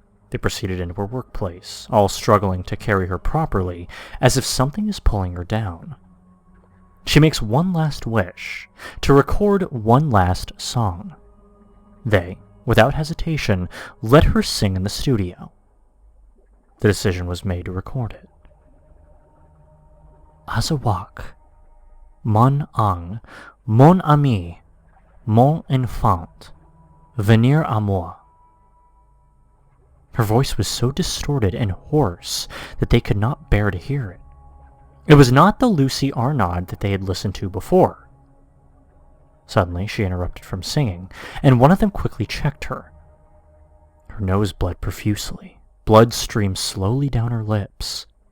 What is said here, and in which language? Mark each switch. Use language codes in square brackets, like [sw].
[en] They proceeded into her workplace, all struggling to carry her properly, as if something is pulling her down. She makes one last wish, to record one last song. They, without hesitation, let her sing in the studio. The decision was made to record it. [fr] Azawakh, mon ang, mon ami, mon enfant, venir à moi. [en] Her voice was so distorted and hoarse that they could not bear to hear it. It was not the Lucy Arnaud that they had listened to before. Suddenly she interrupted from singing, and one of them quickly checked her. Her nose bled profusely. Blood streamed slowly down her lips.